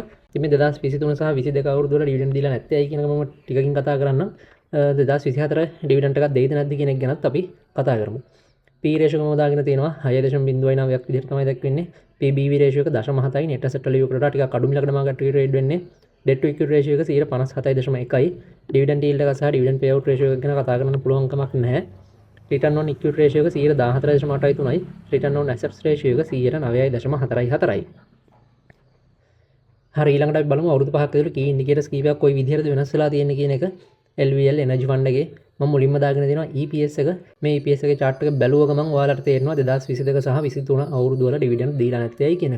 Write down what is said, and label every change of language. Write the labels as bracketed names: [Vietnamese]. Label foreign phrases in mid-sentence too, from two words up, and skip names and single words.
[Sinhala] ඉතින් මේ 2023 සහ 22 අවුරුදු වල ඩිවිඩන්ඩ් දීලා නැත්තේ ඇයි කියන එක මම ටිකකින් කතා කරන්නම්. 2024 ඩිවිඩන්ඩ් එකක් දෙයිද නැද්ද කියන එක ගැනත් අපි කතා කරමු. [English] P ratio [Sinhala] එක මම දාගෙන තියෙනවා 6.09ක් විදිහට තමයි දක්වන්නේ. [English] PBV ratio [Sinhala] එක 0.7යි [English] net asset value [Sinhala] එකට වඩා ටිකක් අඩු මිලකට [English] market trade [Sinhala] වෙන්නේ. [English] debt to equity ratio [Sinhala] එක 57.1යි. [English] dividend yield [Sinhala] එක සහ [English] dividend payout ratio [Sinhala] එක ගැන කතා කරන්න පුළුවන් කමක් නැහැ. [English] return on equity ratio [Sinhala] එක 14.83යි. [English] return on assets ratio [Sinhala] එක 9.44යි. හරි ඊළඟට අපි බලමු අවුරුදු 5ක ඇතුළත [English] key indicators [Sinhala] කීපයක් කොයි විදිහටද වෙනස් වෙලා තියෙන්නේ කියන එක. LVL එනර්ජි ෆන්ඩ් එකේ මම මුලින්ම දාගෙන තියෙනවා EPS එක. මේ EPS එකේ chart එක බැලුව ගමන් ඔයාලට තේරෙනවා 2022 සහ 23 අවුරුදු වල dividend දීලා නැත්තේ ඇයි කියන එක.